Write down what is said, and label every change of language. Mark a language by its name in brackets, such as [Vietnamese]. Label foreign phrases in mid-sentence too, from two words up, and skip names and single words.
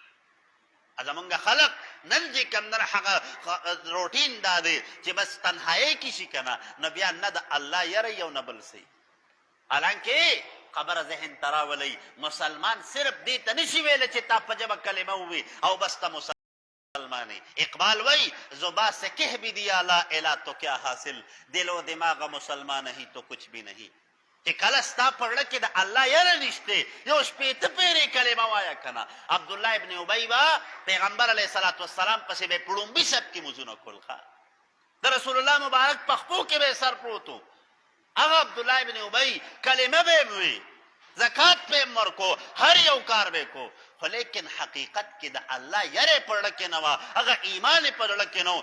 [Pashto] زمونږ خلق نن چې کوم دی هغه روټین دا دی چې بس تنهایۍ کې شي که نه نو بیا نه د الله یره یو نه بل څه. حالانکه خبره ذهن ته راولئ مسلمان صرف دې ته نشي ویلی چې تا په ژبه کلمه ووي او بس ته مسلمان. [Urdu] اقبال وی زباں سے کہہ بھی دیا [Arabic] لا الہ [Urdu] تو کیا حاصل، دل و دماغ مسلمان نہیں تو کچھ بھی نہیں. [Pashto] چې کله ستا په زړه کې د الله یره نشته یو شپېته پېرې کلمه وایه که نه. عبدالله ابن ابی به پیغمبر [Arabic] علیه صلات وسلام [Pashto] پسې به یې په ړومبي سب کې مونځونه کول، د رسول الله مبارک پخپو کې به یې سر پروت و. هغه عبدالله ابن ابی کلمه به یې وی، زکات به یې ورکو، هر یو کار به یې کو، خو لیکن حقیقت کې د الله یره په زړه کې نه وه، هغه ایمان یې په زړه کې نه.